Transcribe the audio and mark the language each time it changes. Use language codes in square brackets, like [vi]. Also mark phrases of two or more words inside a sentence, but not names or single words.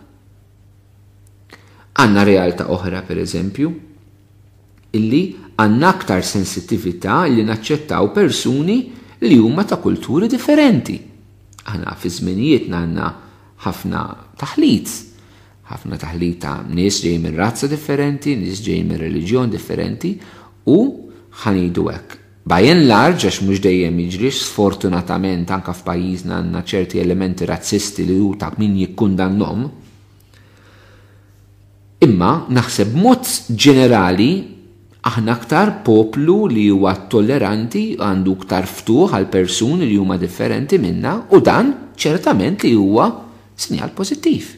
[mt] Għandna realtà oħra pereżempju illi għandna aktar sensittività li naċċettaw persuni li huma ta' kulturi differenti. Aħna fi żminijietna għandna ħafna taħlit ta' nies ġej minn razza differenti, nies ġej minn reliġjon differenti u ħanidu hekk. [en] By and large, [mt] għax mhux dejjem jiġri, sfortunatament anke f'pajjiżna għandna ċerti elementi razzisti li hu ta' min jikkundannhom. Imma naħseb mod ġenerali aħna aktar poplu li huwa tolleranti għandu aktar ftuħ għal persuni li huma differenti minna u dan ċertament li huwa sinjal pożittiv.